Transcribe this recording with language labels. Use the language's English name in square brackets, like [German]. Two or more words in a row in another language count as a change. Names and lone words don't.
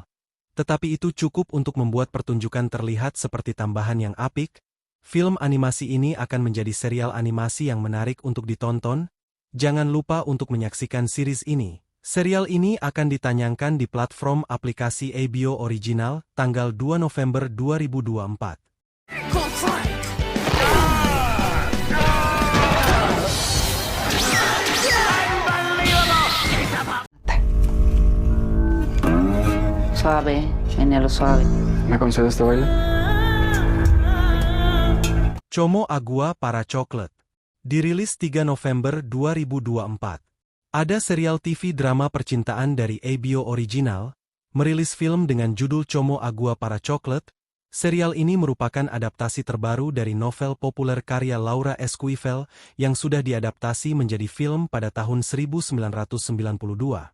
[Indonesian] Tetapi itu cukup untuk membuat pertunjukan terlihat seperti tambahan yang apik. Film animasi ini akan menjadi serial animasi yang menarik untuk ditonton. Jangan lupa untuk menyaksikan series ini. Serial ini akan ditayangkan di platform aplikasi HBO Original tanggal 2 November 2024. [Spanish] Suave, menelo suave. ¿Me concedes este baile? Como Agua para Chocolate. [Indonesian] Dirilis 3 November 2024. Ada serial TV drama percintaan dari HBO Original, merilis film dengan judul Como Agua para Chocolate. Serial ini merupakan adaptasi terbaru dari novel populer karya Laura Esquivel yang sudah diadaptasi menjadi film pada tahun 1992.